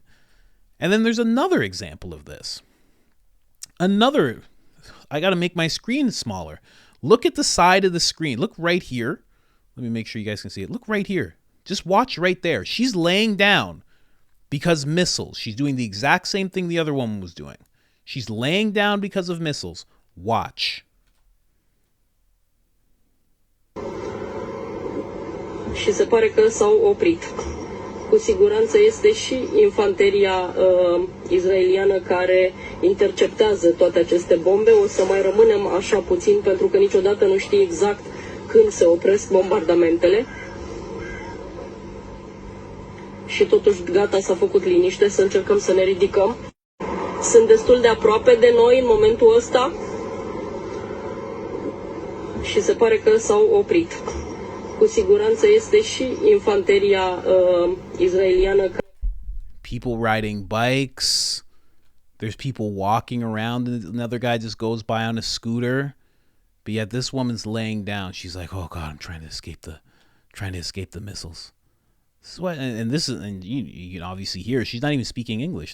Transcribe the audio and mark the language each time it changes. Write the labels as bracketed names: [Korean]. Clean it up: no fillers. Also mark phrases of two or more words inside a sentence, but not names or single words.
[English] And then there's another example of this. I got to make my screen smaller. Look at the side of the screen. Look right here. Let me make sure you guys can see it. Look right here. Just watch right there. She's laying down because missiles. She's doing the exact same thing the other woman was doing. She's laying down because of missiles. Watch. [Romanian] Și se pare că s-au oprit. Cu siguranță este și infanteria israeliană care interceptează toate aceste bombe. O să mai rămânem așa puțin pentru că niciodată nu știi exact când se opresc bombardamentele. Și totuși gata, s-a făcut liniște, să încercăm să ne ridicăm. Sunt destul de aproape de noi în momentul ăsta. Și se pare că s-au oprit. Cu siguranță este și infanteria israeliană. [English] People riding bikes. There's people walking around, and another guy just goes by on a scooter. But yet this woman's laying down. She's like, "Oh God, I'm trying to escape the missiles." This is what, and this is, and you can obviously hear she's not even speaking English.